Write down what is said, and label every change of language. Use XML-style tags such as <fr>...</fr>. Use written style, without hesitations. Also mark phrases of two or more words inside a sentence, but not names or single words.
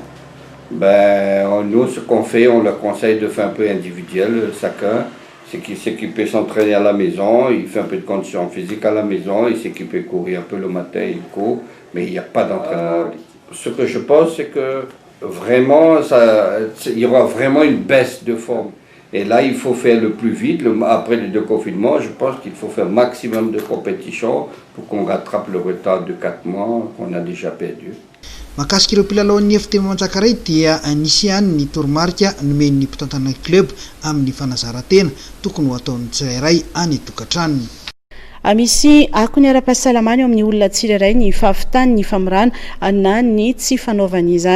<fr>Ben, nous, ce qu'on fait, on leur conseille de faire un peu individuel, chacun c'est qu'il peut s'entraîner à la maison, il fait un peu de condition physique à la maison, il sait qu'il peut courir un peu le matin, il court, mais il n'y a pas d'entraînement. Ce que je pense, c'est que vraiment, il y aura vraiment une baisse de forme. Et là, il faut faire le plus vite. Après les 2 confinements, je pense qu'il faut faire un maximum de compétition pour qu'on rattrape le retard de 4 mois qu'on a déjà perdu.</fr> <mg>Mahakasika ireo mpilalao efiteny Manjakaray dia nisy ihany ny toromarika nomen'ny mpitantana club amin'ny fanazaran-tena tokony ho ataon'ny tsirairay any tokantranony. Misy ako ny ara-pahasalamana eo amin'ny olona tsirairay ny fahavitany ny famirana na ny tsy fanaovana izany.</mg>